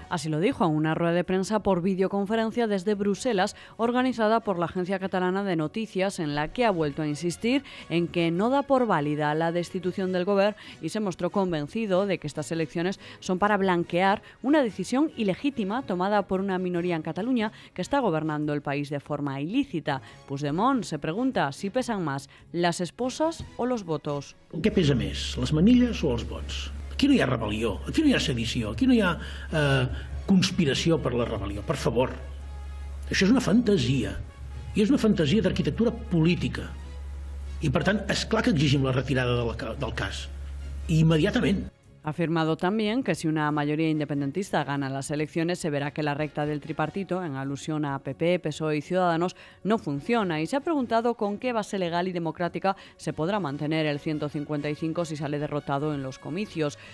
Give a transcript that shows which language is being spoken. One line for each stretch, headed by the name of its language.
Spanish: Así lo dijo en una rueda de prensa por videoconferencia desde Bruselas, organizada por la Agencia Catalana de Noticias, en la que ha vuelto a insistir en que no da por válida la destitución del Gobierno y se mostró convencido de que estas elecciones son para blanquear una decisión ilegítima tomada por una minoría en Cataluña que está gobernando el país de forma ilícita. Puigdemont se pregunta si pesan más las esposas o los votos.
Catalan: Què pesa més, les manilles o els vots? Aquí no hi ha rebel·lió, aquí no hi ha sedició, aquí no hi ha conspiració per la rebel·lió, per favor. Això és una fantasia, i és una fantasia d'arquitectura política. I per tant, és clar que exigim la retirada del cas, i immediatament.
Spanish: Ha afirmado también que si una mayoría independentista gana las elecciones se verá que la recta del tripartito, en alusión a PP, PSOE y Ciudadanos, no funciona, y se ha preguntado con qué base legal y democrática se podrá mantener el 155 si sale derrotado en los comicios.